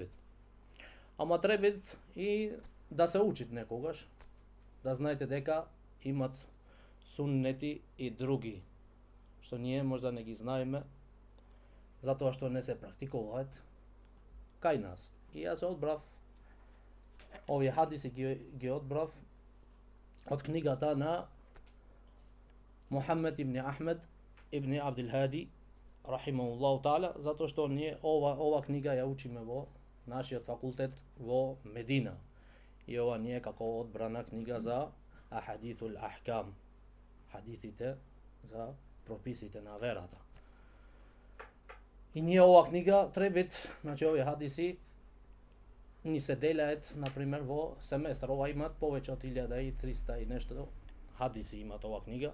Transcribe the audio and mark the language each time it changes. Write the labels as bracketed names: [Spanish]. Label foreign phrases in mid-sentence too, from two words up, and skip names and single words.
[Macedonian] Ама треба и да се учит некогаш, да знаете дека имат суннети и други, што ние можда не ги знаеме, затоа што не се практикуваат кај нас. И јас одбрав овие хадиси, ги одбрав од книгата на Мухаммед ибн Ахмед ибн Абдул Хади [Arabic] رحمه الله تعالى, [Macedonian] затоа што ние ова книга ја учиме во нашиот факултет во Медина. И ова не е како одбрана книга за [Arabic] أحاديث الأحكام, [Macedonian] хадисите за прописите на верата. И ние ова книга требит, значи овие хадиси ни се делаат например во семестар. Ова имат повеќе од 1300 и нешто хадиси имат ова книга.